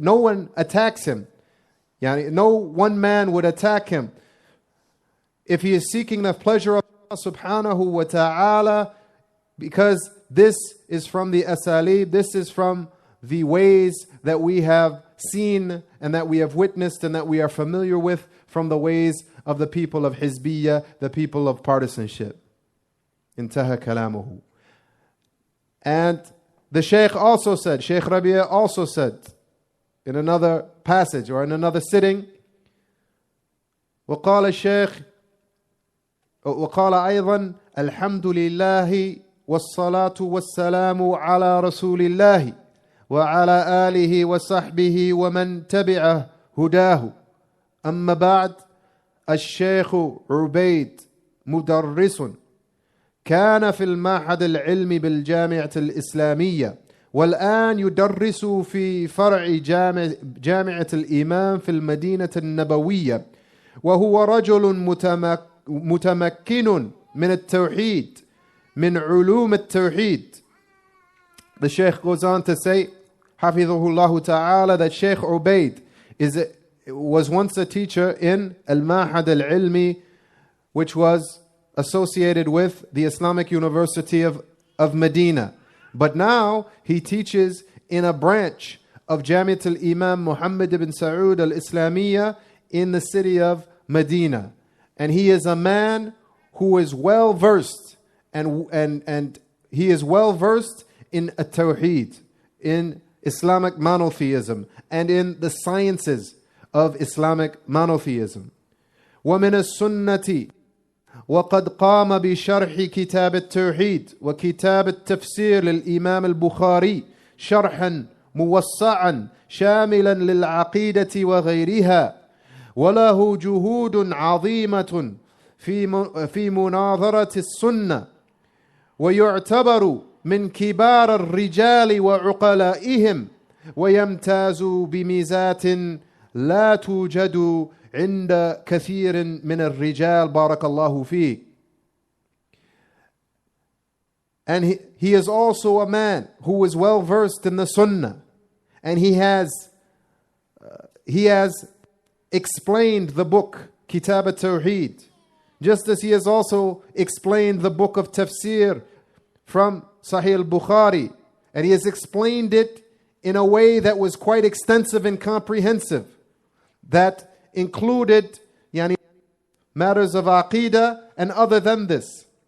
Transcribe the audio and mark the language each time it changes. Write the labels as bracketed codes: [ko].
[en] No one attacks him. No one man would attack him if he is seeking the pleasure of Allah subhanahu wa ta'ala, because this is from the asalib, this is from the ways that we have seen and that we have witnessed and that we are familiar with from the ways of the people of hizbiyah, the people of partisanship. [ar] Intaha kalamuhu. [en] And the Shaykh also said, Shaykh Rabi'a also said in another passage or in another sitting, [ar] وقال الشيخ وقال أيضا الحمد لله والصلاة والسلام على رسول الله وعلى آله وصحبه ومن تبع هداه. أما بعد، الشيخ عبيد مدرس كان في المعهد العلمي بالجامعة الإسلامية، والآن يدرس في فرع جامعة الإمام في المدينة النبوية، وهو رجل متمكن من التوحيد، من علوم التوحيد. [en] The Shaykh goes on to say, Hafidhahullah Ta'ala, that Shaykh Ubayd was once a teacher in al-Mahad al-Ilmi, which was associated with the Islamic University of Medina. But now he teaches in a branch of Jamiat al-Imam Muhammad ibn Saud al-Islamiyya in the city of Medina. And he is a man who is well versed and he is well versed in at-Tawheed, in Islamic monotheism, and in the sciences of Islamic monotheism. [ar] ومن السنة وقد قام بشرح كتاب التوحيد وكتاب التفسير للإمام البخاري شرحا موسعا شاملا للعقيدة وغيرها، وله جهود عظيمة في مناظرة السنة ويعتبر من كبار الرجال وعقلائهم ويمتاز بميزات لا توجد عند كثير من الرجال بارك الله فيه. [en] And he is also a man who is well versed in the Sunnah, and he has explained the book Kitab al-Tawheed, just as he has also explained the book of Tafsir from Sahih al-Bukhari, and he has explained it in a way that was quite extensive and comprehensive, that included matters of Aqidah and other than this.